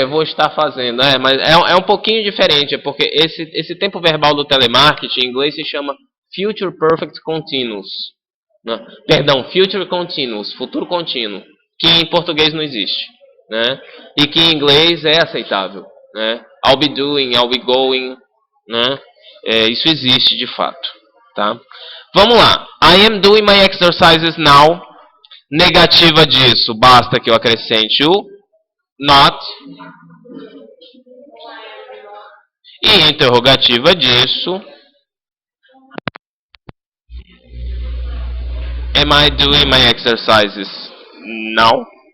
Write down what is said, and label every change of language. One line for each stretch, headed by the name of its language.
Portuguese: Eu vou estar fazendo, mas é um pouquinho diferente, porque esse tempo verbal do telemarketing em inglês se chama Future Perfect Continuous. Né? Perdão, Future Continuous, futuro contínuo. Que em português não existe, né? E que em inglês é aceitável, né?
English: I'll be doing, I'll be going,
Portuguese: né? Isso existe de fato, tá? Vamos lá.
English: I am doing my exercises now.
Portuguese: Negativa disso, basta que eu acrescente o not. E interrogativa disso,
English: am I doing my exercises now?